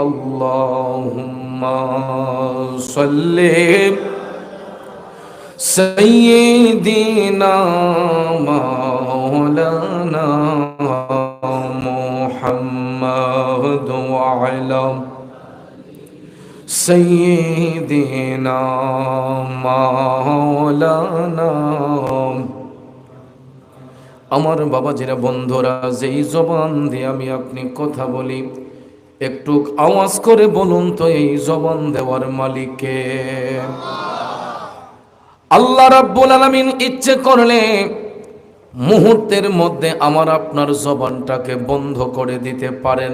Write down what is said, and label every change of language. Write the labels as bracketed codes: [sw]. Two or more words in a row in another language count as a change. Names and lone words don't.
[ar] اللہم صلی سیدنا مولانا محمد وعلی سیدنا مولانا. [bn] আমার বাবাজিরা বন্ধুরা, যেই জবান দিয়ে আমি আপনি কথা বলি, একটু আওয়াজ করে বলুন তো এই জবান দেওয়ার মালিক কে? [ar] الله رب العالمين [bn] ইচ্ছে করলে মুহূর্তের মধ্যে আমার আপনার জবানটাকে বন্ধ করে দিতে পারেন।